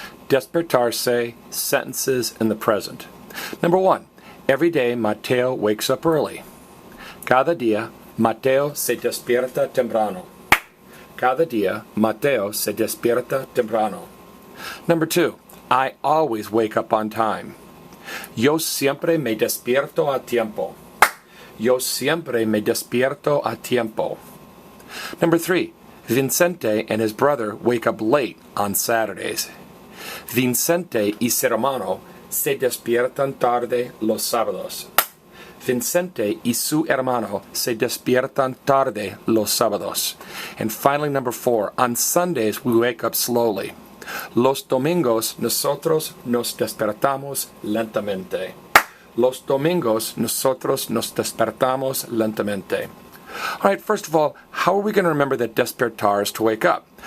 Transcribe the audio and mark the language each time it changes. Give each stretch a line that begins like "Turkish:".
English: Despertarse, sentences in the present. Number 1. Every day Mateo wakes up early.
Spanish: Cada día Mateo se despierta temprano. Cada día Mateo se despierta temprano.
English: Number 2. I always wake up on time.
Spanish: Yo siempre me despierto a tiempo. Yo siempre me despierto a tiempo.
English: Number 3. Vicente and his brother wake up late on Saturdays.
Spanish: Vicente y su hermano se despiertan tarde los sábados. Vicente y su hermano se despiertan tarde los sábados.
English: And finally, number 4. On Sundays, we wake up slowly.
Spanish: Los domingos, nosotros nos despertamos lentamente. Los domingos, nosotros nos despertamos lentamente.
English: All right, first of all, how are we going to remember that despertar is to wake up?